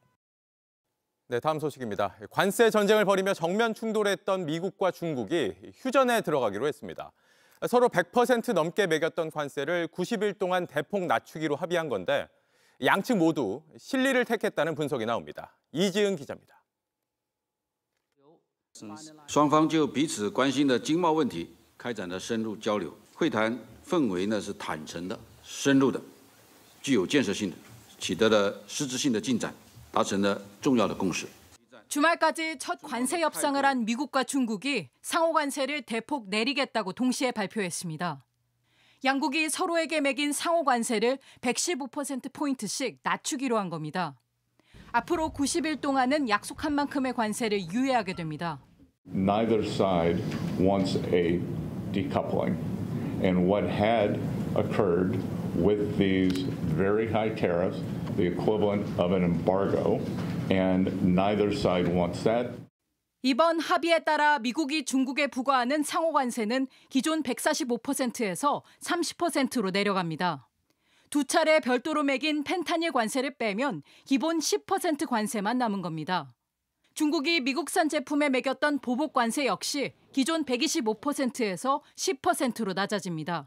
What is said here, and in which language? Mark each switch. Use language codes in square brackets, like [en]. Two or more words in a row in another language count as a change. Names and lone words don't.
[ko] 네, 다음 소식입니다. 관세 전쟁을 벌이며 정면 충돌했던 미국과 중국이 휴전에 들어가기로 했습니다. 서로 100% 넘게 매겼던 관세를 90일 동안 대폭 낮추기로 합의한 건데 양측 모두 실리를 택했다는 분석이 나옵니다. 이지은 기자입니다. [zh] 双方就彼此关心的经贸问题开展了深入交流，会谈氛围呢是坦诚的、深入的、具有建设性的，取得了实质性的进展，达成了重要的共识。 [ko] 주말까지 첫 관세 협상을 한 미국과 중국이 상호 관세를 대폭 내리겠다고 동시에 발표했습니다. 양국이 서로에게 매긴 상호 관세를 115%포인트씩 낮추기로 한 겁니다. 앞으로 90일 동안은 약속한 만큼의 관세를 유예하게 됩니다. [en] Neither side wants a decoupling. And what had occurred with these very high tariffs, the equivalent of an embargo, and neither side wants that. [ko] 이번 합의에 따라 미국이 중국에 부과하는 상호 관세는 기존 145%에서 30%로 내려갑니다. 두 차례 별도로 매긴 펜타닐 관세를 빼면 기본 10% 관세만 남은 겁니다. 중국이 미국산 제품에 매겼던 보복 관세 역시 기존 125%에서 10%로 낮아집니다.